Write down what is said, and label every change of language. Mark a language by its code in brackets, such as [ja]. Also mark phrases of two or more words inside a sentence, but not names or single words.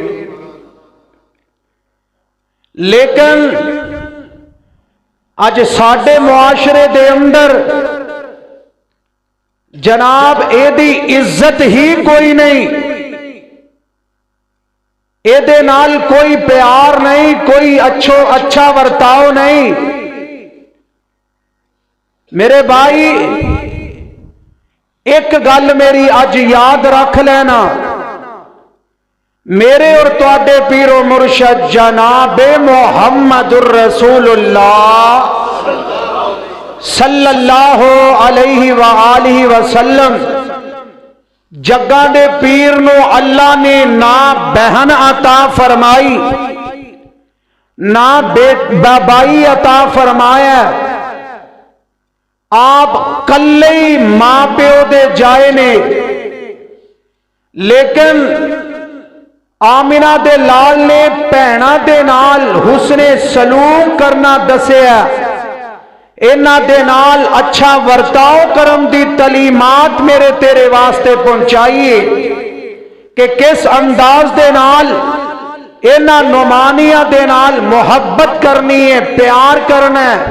[pa] لیکن اج ساڈے معاشرے دے اندر جناب ایدی عزت ہی کوئی نہیں، ایدے نال کوئی پیار نہیں، کوئی اچھا ورتاؤ نہیں. میرے بھائی ایک گل میری اج یاد رکھ لینا, میرے اور تہاڈے پیرو مرشد جنابے [ar] محمد رسول الله صلى الله عليه وآله وسلم [pa] جگّا دے پیر نوں اللہ نے نہ بہن عطا فرمائی نہ بھائی عطا فرمایا. آپ کلے ہی ماں پیو دے جائے نے، لیکن آمنہ دے لال نے بھیناں دے نال حسن سلوک کرنا دسیا، انہاں دے نال اچھا ورتاؤ کرم دی تعلیمات میرے تیرے واسطے پہنچائیے کہ کس انداز دے نال انہاں نمانیاں دے نال محبت کرنی ہے، پیار کرنا ہے.